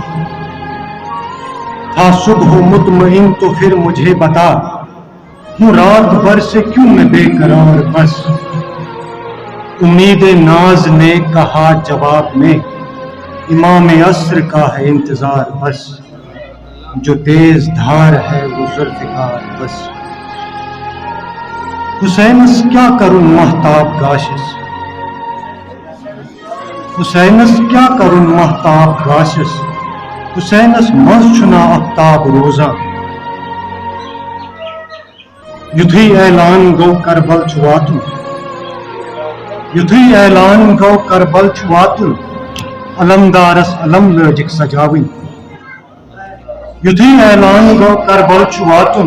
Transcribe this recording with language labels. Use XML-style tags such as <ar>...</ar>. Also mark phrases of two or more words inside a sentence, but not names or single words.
<ur>تھا صبح مطمئن تو پھر مجھے بتا، ہوں رات بھر سے کیوں میں بے قرار بس. امید ناز نے کہا جواب میں، امام عصر کا ہے انتظار بس. جو تیز دھار ہے وہ ذوالفقار بس.</ur> <ks>حسینس کیا کروں مہتاب گاشس، حسینس کیا کروں مہتاب گاشس. حسینس مز چھنا آفتاب روزاں. یتھی اعلان گو کربل چھواتن، یتھی اعلان گو کربل چھواتن. علمدارس علم لوجک سجاوین، یتھی اعلان گو کربل چھواتن.</ks>